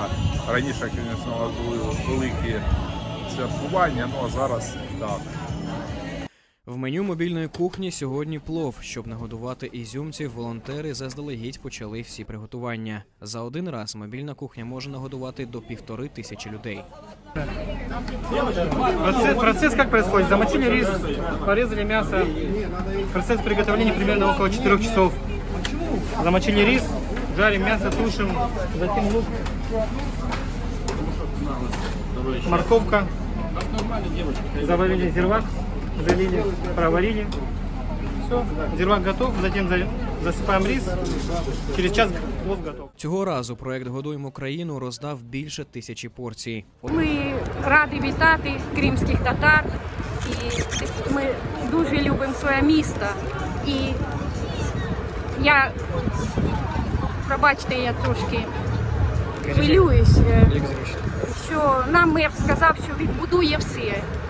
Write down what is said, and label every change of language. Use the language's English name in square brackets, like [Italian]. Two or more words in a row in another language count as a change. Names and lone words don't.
[Ukrainian] Раніше, звісно, були великі святкування, ну а зараз так. В меню мобільної кухні сьогодні плов. Щоб нагодувати ізюмців, волонтери заздалегідь почали всі приготування. За один раз мобільна кухня може нагодувати до 1500 людей. [Russian] Процесс как происходит? Замочили рис, порезали мясо. Процесс приготовления примерно около 4 часов. Замочили рис, жарим мясо, тушим, затем лук, морковка, заварили зирвак, залили, проварили. Все, зирвак готов, затем засыпаем рис, через час плов готов. [Ukrainian] Цього разу проект «Годуємо країну» роздав більше 1000 порцій. Ми раді вітати кримських татар, і ми дуже любимо своє місто. І пробачте, я трошки хвилююсь, що нам мер сказав, що відбудує все.